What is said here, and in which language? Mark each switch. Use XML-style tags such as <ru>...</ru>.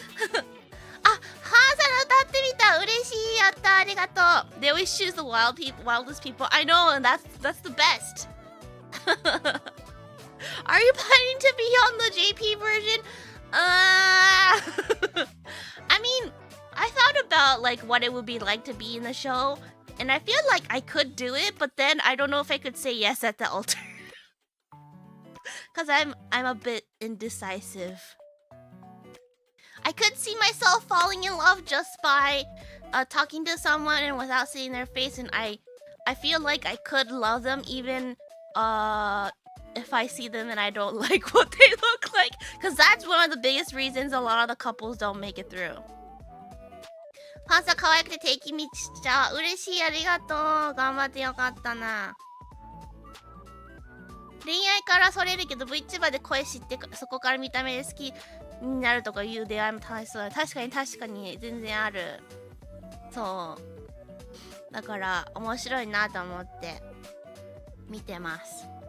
<ja>ハーさん歌ってみた、嬉しい、やった、ありがとう。</ja> <en>They always choose the wildest people. I know, and that's the best. Are you planning to be on the JP version? I mean, I thought about like what it would be like to be in the show, and I feel like I could do it, but then I don't know if I could say yes at the altar. Cause I'm a bit indecisive. I could see myself falling in love just by talking to someone and without seeing their face, and I feel like I could love them even if I see them and I don't like what they look like, because that's one of the biggest reasons a lot of the couples don't make it through.</en> <ja>パンサー可愛くて定期道しちゃう。嬉しい、ありがとう。頑張ってよかったな。恋愛からそれるけど VTuber で声知ってそこから見た目で好きになるとかいう出会いも楽しそうだ。確かに全然ある。そうだから面白いなと思って見てます。</ja>